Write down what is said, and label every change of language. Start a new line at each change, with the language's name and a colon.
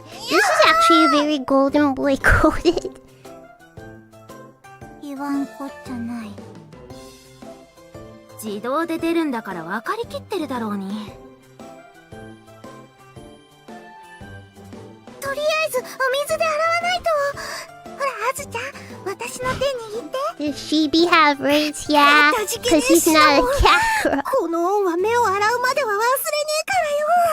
English: This is actually very Golden Boy coded.
Japanese: 言わんこっちゃない。自動で出るんだから分かりきってるだろうに。とりあえずお水で洗わないと。ほらあずちゃん、私の手握って。
English: Does Chibi have rights? Yeah, because he's not a cat girl.
Japanese: この恩は目を洗うまでは忘れねえからよ。